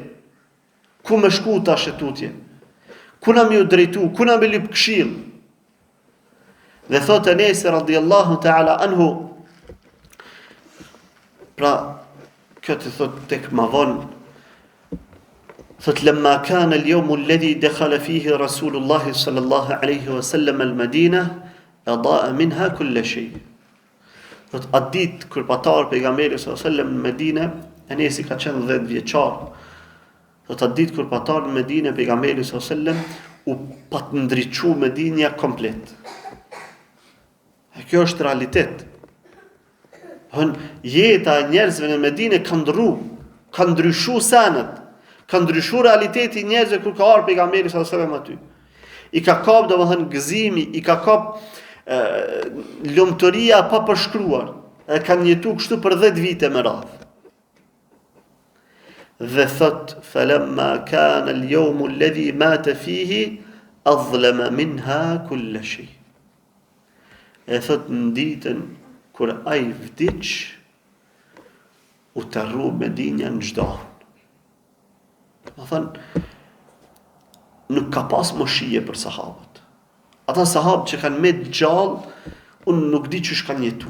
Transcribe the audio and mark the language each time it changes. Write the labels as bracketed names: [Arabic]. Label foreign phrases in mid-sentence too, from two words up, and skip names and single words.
[Albanian] Ku me shku ta shetutje? Ku na më ju drejtu? Ku na më lyp këshill? Dhe thot Enes [Arabic] رضي الله تعالى عنه, [Albanian] pra këtë thot tek ma vonë, thot [Arabic] لما كان اليوم الذي دخل فيه رسول الله صلى الله عليه وسلم المدينة أضاء منها كل شيء. [Albanian] Thot atë ditë kur patar pejgamberi [Arabic] صلى الله عليه وسلم [Albanian] në Medinë, Enesi ka qenë 10 vjeçar. Thot atë ditë kur patar në Medinë pejgamberi [Arabic] صلى الله عليه وسلم [Albanian] u pat ndriçu Medinja komplet. E kjo është realitet. Jeta e njerëzve në Medinë ka ndrru, ka ndryshu sanët, ka ndryshu realiteti i njerëzve kur ka ardhur pejgamberi [Arabic] صلى الله عليه وسلم [Albanian] aty. I ka kap domethënë gëzimi, i ka kap lumturia pa përshkruar. E kanë jetu kështu për 10 vite me radhë. Dhe thot [Arabic] فلما كان اليوم الذي مات فيه أظلم منها كل شيء. [Albanian] E thot në ditën kur ai vdiq u tërru Medinja në çdo. Do thënë nuk ka pas moshije për sahabët. Ata sahabë që kanë me gjallë, unë nuk di që shkanë jetu.